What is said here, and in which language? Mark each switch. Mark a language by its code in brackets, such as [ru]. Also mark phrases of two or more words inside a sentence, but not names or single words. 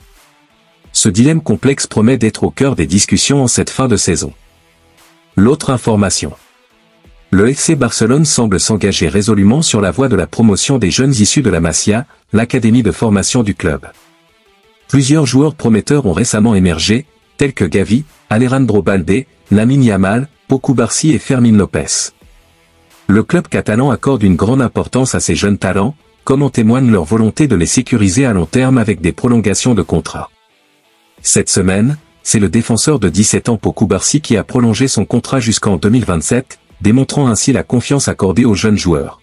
[fr] Ce dilemme complexe promet d'être au cœur des discussions en cette fin de saison. L'autre information. Le FC Barcelone semble s'engager résolument sur la voie de la promotion des jeunes issus de la Masia, l'académie de formation du club. Plusieurs joueurs prometteurs ont récemment émergé, tels que Gavi, Alejandro Balde, Lamine Yamal, Pau Cubarsí et Fermín López. Le club catalan accorde une grande importance à ces jeunes talents, comme en témoigne leur volonté de les sécuriser à long terme avec des prolongations de contrat. Cette semaine, c'est le défenseur de 17 ans Pau Cubarsí qui a prolongé son contrat jusqu'en 2027, démontrant ainsi la confiance accordée aux jeunes joueurs.